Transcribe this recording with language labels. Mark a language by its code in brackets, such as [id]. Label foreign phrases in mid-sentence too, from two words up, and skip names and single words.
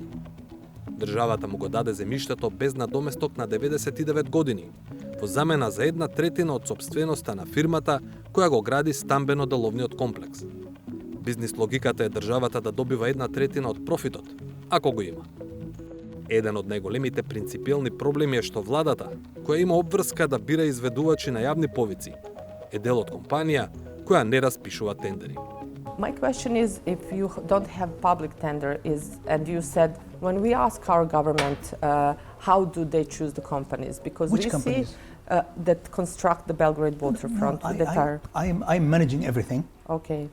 [mk] Државата му го даде земјиштето без надоместок на 99 години, во замена за 1/3 од сопственоста на фирмата која го гради стамбено-деловниот комплекс. Бизнис логиката е државата да добива 1/3 од профитот, ако го има. Еден од најголемите принципиелни проблеми е што владата, која има обврска да бира изведувачи на јавни повици, е дел од компанија која не распишува тендери. [en] My question is, if you don't have public tender, and you said, when we ask our government, how do they choose the companies? Because Which we companies? see that construct the Belgrade waterfront. I'm managing everything. Okay,